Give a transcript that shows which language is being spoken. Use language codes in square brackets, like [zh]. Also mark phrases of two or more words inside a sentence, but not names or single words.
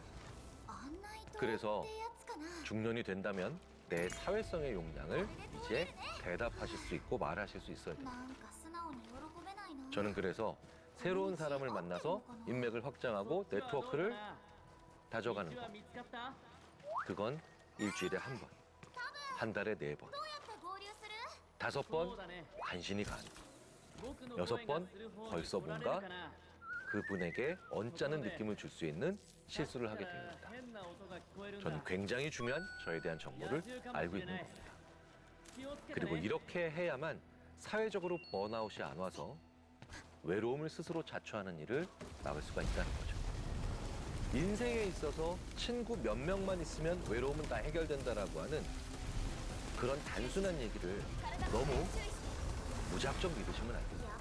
[ko] 그래서 중년이 된다면 내 사회성의 용량을 이제 대답하실 수 있고 말하실 수 있어야 됩니다. 저는 그래서 새로운 사람을 만나서 인맥을 확장하고 네트워크를 다져가는 것. [ja] 見つかった。 [ko] 그건 일주일에 한 번, 한 달에 4번, 5번 [ja] そうだね。 [ko] 간신히 가는 것. [ja] 僕の [ko] 여섯 [ja] 声 [ko] 번 [ja] がする方に [ko] 벌써 [ja] 来られ [ko] 뭔가 [ja] るかな。 [ko] 그분에게 언짢은 느낌을 줄 수 있는 실수를 하게 [ja] だったら [ko] 됩니다. [ja] 変な音が聞こえるんだ。 [ko] 저는 굉장히 중요한 저에 대한 정보를 알고 있는 겁니다. [ja] 気をつけて [ko] 그리고 [ja] ね。 [ko] 이렇게 해야만 사회적으로 번아웃이 안 와서 외로움을 스스로 자초하는 일을 막을 수가 있다는 거죠. 인생에 있어서 친구 몇 명만 있으면 외로움은 다 해결된다라고 하는 그런 단순한 얘기를 너무 무작정 믿으시면 안 됩니다.